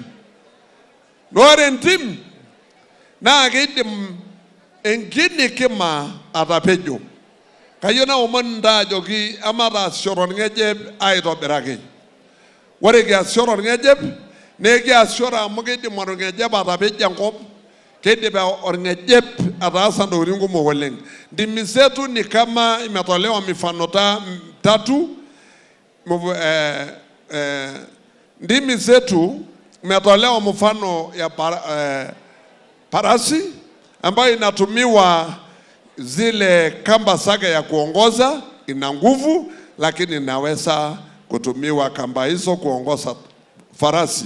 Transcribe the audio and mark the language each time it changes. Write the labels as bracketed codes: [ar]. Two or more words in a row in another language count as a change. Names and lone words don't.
[mas] Nore entim naa kidim enkini kima atapejo. Kayieu naomon ntae ajoki amataasishore orngejep aitobiraki. Ore kiasishore orngejep naa kiasishore amu kidim orngejep atapejo enkop. Kidim orngejep ataasa ntokitin kumok oleng. [sw] Ndimi zetu ni kama imetolewa mifano 3. Ndimi zetu imetolewa mfano ya parasi ambayo inatumiwa zile kamba zake ya kuongoza, ina nguvu, lakini inaweza kutumiwa kamba hizo kuongoza farasi.